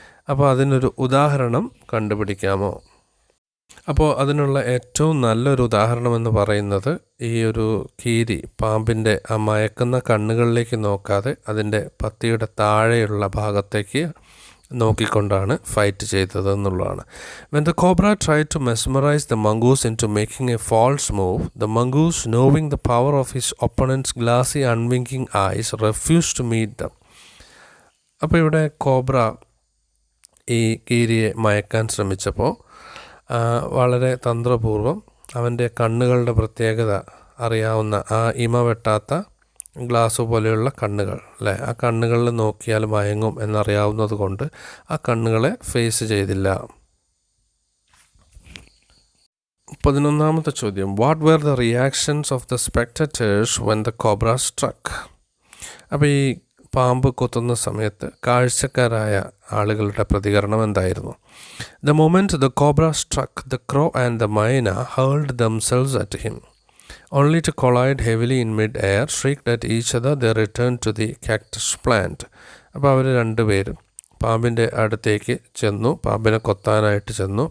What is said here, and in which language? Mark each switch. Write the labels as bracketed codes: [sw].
[ml] അപ്പോൾ അതിനൊരു ഉദാഹരണം കണ്ടുപിടിക്കാമോ? അപ്പോൾ അതിനുള്ള ഏറ്റവും നല്ലൊരു ഉദാഹരണം എന്ന് പറയുന്നത് ഈ ഒരു കീരി പാമ്പിൻ്റെ ആ മയക്കുന്ന കണ്ണുകളിലേക്ക് നോക്കാതെ അതിൻ്റെ പത്തിയുടെ താഴെയുള്ള ഭാഗത്തേക്ക് നോക്കിക്കൊണ്ടാണ് ഫൈറ്റ് ചെയ്തത് എന്നുള്ളതാണ്. [en] When the cobra tried to mesmerize the mongoose into making a false move, the mongoose, knowing the power of his opponent's glassy unwinking eyes, refused to meet them. [ml] അപ്പോൾ ഇവിടെ കോബ്ര ഈ കീരിയെ മയക്കാൻ ശ്രമിച്ചപ്പോൾ വളരെ തന്ത്രപൂർവം അവൻ്റെ കണ്ണുകളുടെ പ്രത്യേകത അറിയാവുന്ന ആ ഇമ വെട്ടാത്ത ഗ്ലാസ് പോലെയുള്ള കണ്ണുകൾ അല്ലേ, ആ കണ്ണുകളിൽ നോക്കിയാൽ മയങ്ങും എന്നറിയാവുന്നത് കൊണ്ട് ആ കണ്ണുകളെ ഫേസ് ചെയ്തില്ല. 11ാമത്തെ ചോദ്യം, [en] What were the reactions of the spectators when the cobra struck? [ml] അപ്പോൾ ഈ പാമ്പ് കൊത്തുന്ന സമയത്ത് കാഴ്ചക്കാരായ ആളുകളുടെ പ്രതികരണം എന്തായിരുന്നു? [en] The moment the cobra struck, the crow and the myna hurled themselves at him, only to collide heavily in mid-air. Shrieked at each other, they returned to the cactus plant. [ml] അപ്പോൾ അവർ രണ്ടുപേരും പാമ്പിൻ്റെ അടുത്തേക്ക് ചെന്നു, പാമ്പിനെ കൊത്താനായിട്ട് ചെന്നു.